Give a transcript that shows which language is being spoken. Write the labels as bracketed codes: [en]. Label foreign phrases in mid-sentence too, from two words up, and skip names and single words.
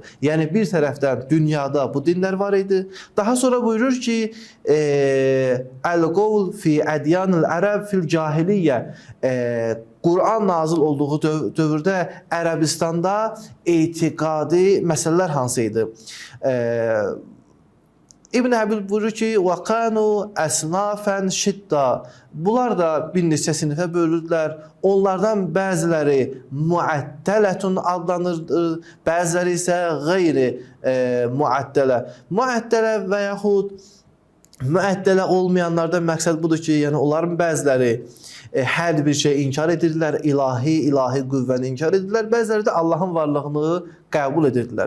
[az] Yəni bir tərəfdən dünyada bu dinlər var idi. Daha sonra buyurur ki, [ar] "القول في أديان العرب في الجاهلية." [az] Kur'an nazil olduğu dövrdə Ərəbistanda etiqadi məsələlər hansıydı? İbn Əbil buyurur ki, [ar] وَقَانُوا أَسْنَافًا شِدَّا. [az] Bunlar da bir neçə sinifə bölürdülər. Onlardan bəziləri muəttələtun adlanırdı, bəziləri isə qeyri muəttələ. Muəttələ və yaxud müəttələ olmayanlardan məqsəd budur ki, yəni onların bəziləri hər bir şey inkar edirdilər, ilahi qüvvəni inkar edirdilər, bəziləri də Allahın varlığını qəbul edirdilər.